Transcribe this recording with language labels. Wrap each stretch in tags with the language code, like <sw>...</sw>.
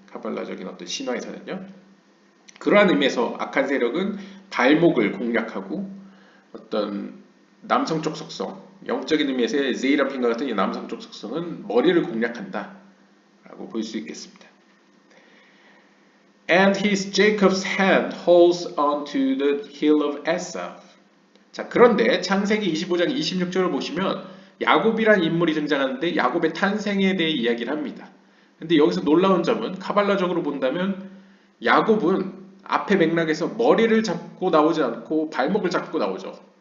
<ko>카발라적인 어떤 신화에서는요. 그러한 의미에서 악한 세력은 발목을 공략하고 어떤 남성적 속성, 영적인 의미에서의 제이라핀과 같은 이 남성적 속성은 머리를 공략한다 라고 볼 수 있겠습니다.</ko> <en>And his Jacob's hand holds on to the heel of Esau.</en> <ko>자, 그런데 창세기 25장 26절을 보시면 야곱이란 인물이 등장하는데 야곱의 탄생에 대해 이야기를 합니다. 근데 여기서 놀라운 점은 카발라적으로 본다면 야곱은 앞의 맥락에서 머리를 잡고 나오지 않고 발목을 잡고 나오죠.</ko>